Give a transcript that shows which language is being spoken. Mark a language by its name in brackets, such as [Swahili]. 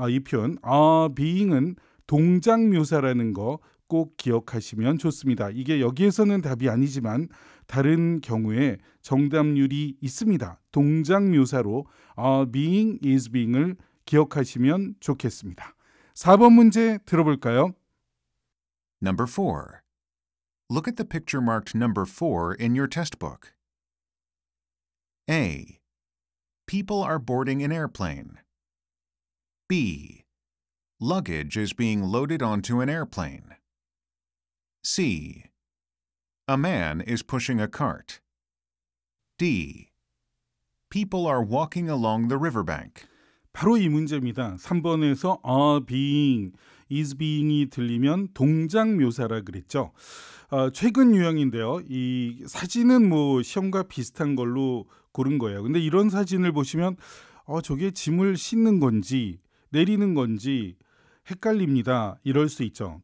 [Korean] 이 표현 being은 동작 묘사라는 거 꼭 기억하시면 좋습니다. 이게 여기에서는 답이 아니지만 다른 경우에 정답률이 있습니다. 동작 묘사로 being, is being을 기억하시면 좋겠습니다. 4번 문제 들어볼까요? [English] Number 4. Look at the picture marked number 4 in your test book. A. People are boarding an airplane. B. Luggage is being loaded onto an airplane. C. A man is pushing a cart. D. People are walking along the riverbank. [Korean] 바로 이 문제입니다. 3번에서 being, is being이 들리면 동작 묘사라 그랬죠. 최근 유형인데요. 이 사진은 뭐 시험과 비슷한 걸로 고른 거예요. 근데 이런 사진을 보시면 저게 짐을 싣는 건지 내리는 건지 헷갈립니다. 이럴 수 있죠.